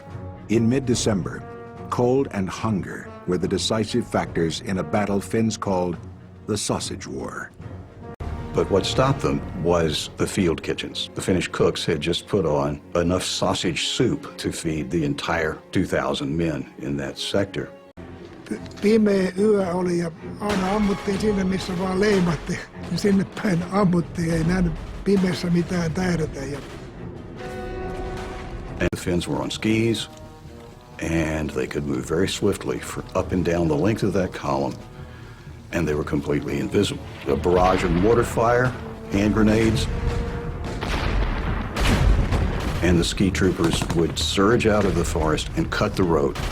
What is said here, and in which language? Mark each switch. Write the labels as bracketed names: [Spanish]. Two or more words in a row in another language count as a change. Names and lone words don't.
[English] In mid-December, cold and hunger were the decisive factors in a battle Finns called the Sausage War. But what stopped them was the field kitchens. The Finnish cooks had just put on enough sausage soup to feed the entire 2,000 men in that sector. [Finnish] Pimeä yö oli ja aina ammuttiin sinne, missä vaan leimatti. Ja sinne päin ammuttiin, ei nähnyt pimeässä mitään tähdätä. [English] And the Finns were on skis, and they could move very swiftly up and down the length of that column, and they were completely invisible. A barrage of mortar fire, hand grenades, and the ski troopers would surge out of the forest and cut the road.